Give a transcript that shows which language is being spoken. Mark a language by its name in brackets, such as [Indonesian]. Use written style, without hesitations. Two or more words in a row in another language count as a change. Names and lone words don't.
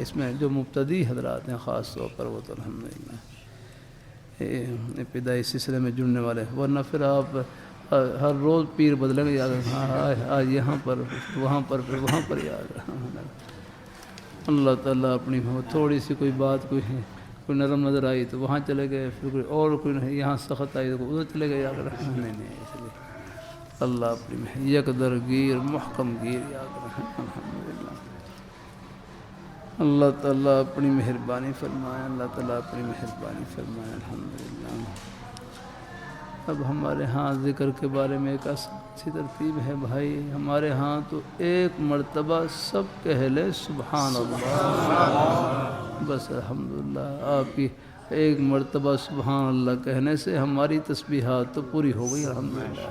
[Urdu] اس میں جو مبتدی حضرات ہیں خاص طور پر وہ تو الحمدللہ ابتدائی سلسلے میں جڑنے والے، ورنہ پھر آپ ہر روز پیر بدلیں گے، یاد آج یہاں پر وہاں پر پھر وہاں پر یاد اللہ تعالیٰ اپنی تھوڑی سی کوئی بات کوئی نرم نظر آئی تو وہاں چلے گئے، پھر کوئی اور کوئی یہاں سخت آئی تو ادھر چلے گئے، یاد رکھنا نہیں اس لیے اللہ اپنی [Persian] یک درگیر محکم گیر [Urdu] یاد رکھیں الحمدللہ۔ اللہ تعالیٰ اپنی مہربانی فرمائے، اللہ تعالیٰ اپنی مہربانی فرمائے الحمدللہ۔ اب ہمارے ہاں ذکر کے بارے میں ایک اچھی ترتیب ہے بھائی، ہمارے ہاں تو ایک مرتبہ سب کہہ لے [Arabic] سبحان اللہ، [Urdu] بس الحمدللہ آپ کی ایک مرتبہ [Arabic] سبحان اللہ [Urdu] کہنے سے ہماری تسبیحات تو پوری ہو گئی الحمدللہ۔